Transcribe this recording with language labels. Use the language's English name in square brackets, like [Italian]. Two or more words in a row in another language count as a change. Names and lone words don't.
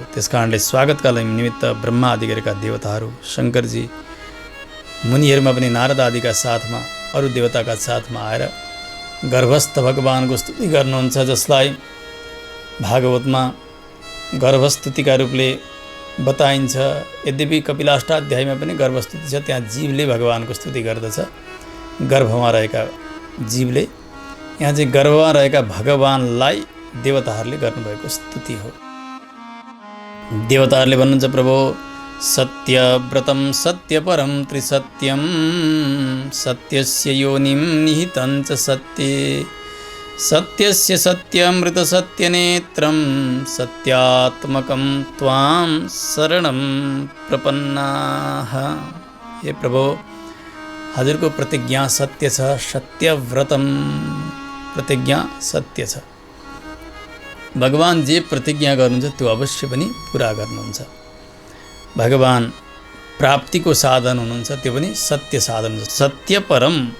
[Nepali] त्यसकारणले स्वागतका निमित्त ब्रह्मा आदि गरेका देवताहरू, शङ्करजी, मुनिहरूमा पनि नारद आदिका साथमा, अरू देवताका साथमा आएर गर्भस्थ भगवानको स्तुति गर्नुहुन्छ, जसलाई भागवतमा गर्भस्तुतिका रूपले बताइन्छ। यद्यपि कपिलाष्टाध्यायमा पनि गर्भस्तुति छ, त्यहाँ जीवले भगवानको स्तुति गर्दछ, गर्भमा रहेका जीवले। यहाँ चाहिँ गर्भमा रहेका भगवानलाई देवताहरूले गर्नुभएको स्तुति हो। देवताहरूले भन्नुहुन्छ प्रभु [Sanskrit] सत्यव्रतं सत्यपरं त्रिसत्यं सत्यस्य योनिं निहितं च सत्ये सत्यस्य सत्यमृत सत्यनेत्रं सत्यात्मकं त्वां शरणं प्रपन्नाः। [Nepali] हे प्रभु, हजुरको प्रतिज्ञा सत्य छ, सत्यव्रतम प्रतिज्ञा सत्य छ। भगवान जे प्रतिज्ञा गर्नुहुन्छ त्यो अवश्य पनि पुरा गर्नुहुन्छ। भगवान प्राप्तिको साधन हुनुहुन्छ, त्यो पनि सत्य साधन हुन्छ, सत्य परम।